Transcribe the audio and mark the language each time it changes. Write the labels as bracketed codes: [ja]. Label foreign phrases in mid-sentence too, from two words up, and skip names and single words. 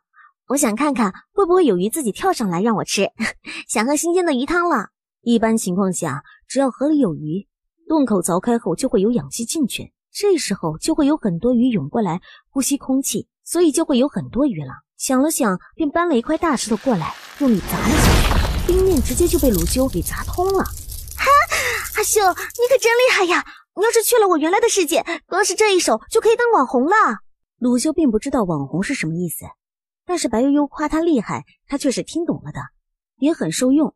[zh] 我想看看會不會有魚自己跳上來讓我吃，想喝新鮮的魚湯了。一般情況下，只要河裡有魚，洞口鑿開後就會有氧氣進去，這時候就會有很多魚湧過來呼吸空氣，所以就會有很多魚了。想了想，便搬了一塊大石頭過來，用力砸了下去，冰面直接就被魯修給砸通了。哈，阿修，你可真厲害呀！你要是去了我原來的世界，光是這一手就可以當網紅了。魯修並不知道網紅是什麼意思，但是白悠悠誇他厲害，他卻是聽懂了的，也很受用。